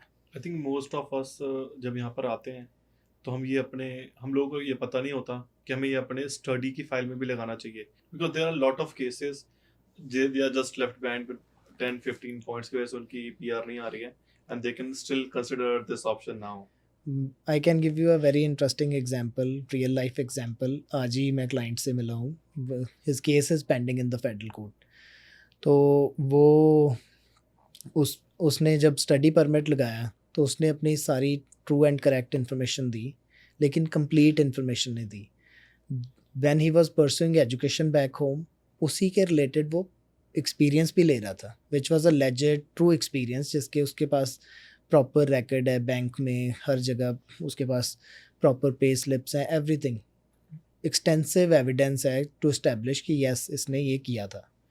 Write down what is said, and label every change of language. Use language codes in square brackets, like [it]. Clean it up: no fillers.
[hi] I think most of us जब यहाँ पर आते हैं तो हम लोगों को ये पता नहीं होता कि हमें ये अपने स्टडी की फाइल में भी लगाना चाहिए, [en] because there are lot of cases they are just left behind with 10-15 points [hi] की वजह से उनकी PR नहीं आ रही है, [en] and they can still consider this option now. I can give you a very interesting example, real life example. [hi] आज ही मैं client से मिला हूँ, [en] his case is pending in the federal court. [hi] तो वो उसने जब स्टडी परमिट लगाया तो उसने अपनी सारी ट्रू एंड करेक्ट इन्फॉर्मेशन दी, लेकिन कंप्लीट इन्फॉर्मेशन नहीं दी। [en] when he was pursuing education back home, [hi] उसी के रिलेटेड वो एक्सपीरियंस भी ले रहा था, [en] which was a legit true experience, [hi] जिसके उसके पास प्रॉपर रिकॉर्ड है बैंक में, हर जगह उसके पास प्रॉपर पे स्लिप्स हैं, एवरीथिंग एक्सटेंसिव एविडेंस है टू एस्टेब्लिश कि यस इसने ये किया था।